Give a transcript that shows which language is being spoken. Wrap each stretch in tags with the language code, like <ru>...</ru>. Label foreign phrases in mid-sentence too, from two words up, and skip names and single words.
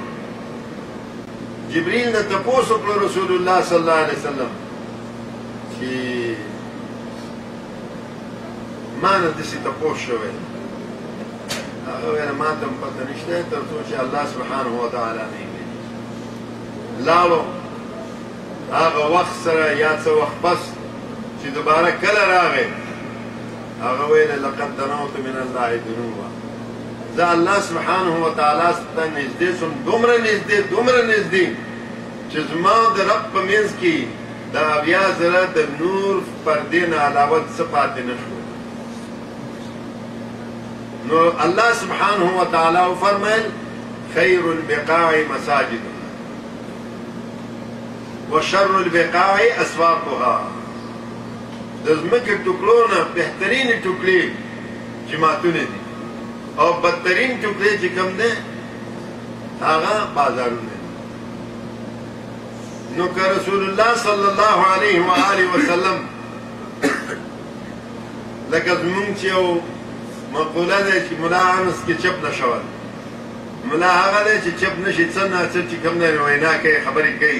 <ps>جبریل نه تپوس وکړو رسول الله</ps> <ar>صلی الله علیه وسلم</ar> <ps>چې ما نه داسې تپوس شوی. هغه ویل ما ته هم پته نشته تر څو چې الله</ps> <ar>سبحانه وتعالی</ar> <ps>نه یې ویلي. لاړو هغه وخت سره یا څه وخت پس چې دوباره کله راغی، هغه ویل</ps> <ar>لقد دنوت من الله دنوا،</ar> <ps>زه الله</ps> <ar>سبحانه وتعالی</ar> <ps>ته نږدې شوم، دومره نږدې چې زما د رب په منځ کې د اویا زره د نور پردې نه علاوه څه پاتې نه شو. نو الله</ps> <ar>سبحانه وتعالی</ar> <ps>وفرمیل</ps> <ar>خیر البقاع مساجد وشر البقاع اسواقها.</ar> <ps>د ځمکې ټوکړو نه بهترین ټوکړې جماعتونه دي او بدترین ټوکړې چې کوم دی هغه بازارونه دي. نو که رسول الله</ps> <ar>صلی الله علیه و آله وسلم</ar> <ps>لکه زمونږ چې یو مقوله دی چې ملا انس کې چپ نه شول، ملا هغه دی چې چپ نشي څه نه څه چې کوم دی وینا کوي خبرې کوي.</ps>